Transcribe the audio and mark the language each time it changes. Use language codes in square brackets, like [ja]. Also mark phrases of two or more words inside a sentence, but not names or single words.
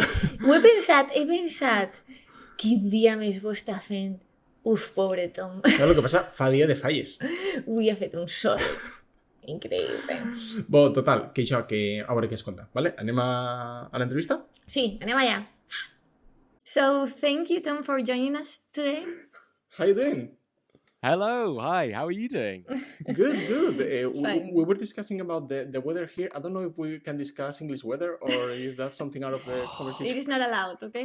[ca] Ho he pensat. Quin dia més bo està fent. Uf, pobre Tom. Saps el que passa? Fa dia de falles. Avui ha fet un sol. Increïble. Bo, total, que això, que a veure què ens conta, vale? Anem a l'entrevista? Sí, anem allà. [en] So, thank you, Tom, for joining us today. How you doing? Hello, hi, how are you doing? Good. Fine. We were discussing about the weather here. I don't know if we can discuss English weather or if that's something out of the It conversation. is not allowed, okay?